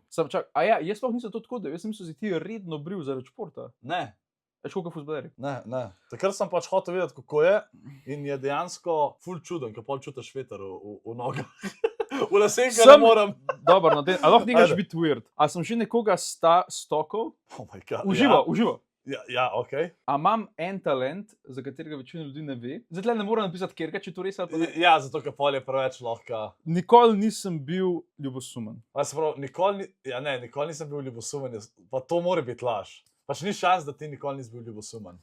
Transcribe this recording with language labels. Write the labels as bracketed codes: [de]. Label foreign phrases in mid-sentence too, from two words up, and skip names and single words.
[sl] Jaz sploh nisem to tako, da jaz sem mislil, da si ti redno bril zaradi športa. Ne, Veš, koliko fuzbaleri. ne. Takrat sem pač hotel vedeti, kako je in je dejansko ful čuden, ko pol čutiš veter v nogah. V laseh ga ne Sem- moram. Dobro, no, ali lahko nekaj Ajde. biti weird. A sem že nekoga stokal? [en] Oh my God, [sl] Uživo, uživo. Ja, ok. A imam en talent, za katerega večina ljudi ne ve. Zdaj tle ne morem napisati, ker če to res ali pa ne. Ja, zato ker pol je preveč lahko. Nikoli nisem bil ljubosumen. Nikoli nisem bil ljubosumen, pa to mora biti laž. Pač ni šans, da ti nikoli nisi bil ljubosumen.